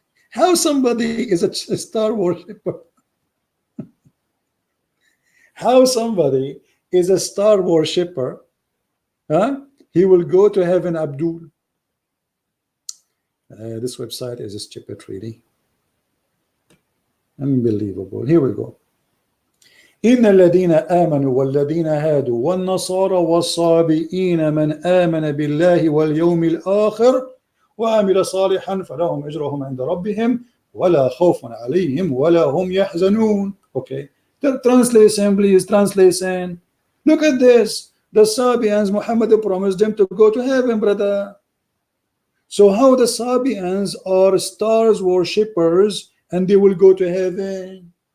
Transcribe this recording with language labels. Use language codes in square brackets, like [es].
[en] How somebody is a star worshipper? How somebody is a star worshipper? He will go to heaven, Abdul. This website is stupid, really. Unbelievable. Here we go. [ar] إن الذين آمنوا والذين هادوا والنصارى والصابئين من آمن بالله واليوم الآخر وعمل صالحا فلهم أجرهم عند ربهم ولا خوف عليهم ولا هم يحزنون. [en] Okay, the translation, please, translation. Look at this. The Sabians, Muhammad promised them to go to heaven, brother. So how the Sabians are stars worshippers and they will go to heaven?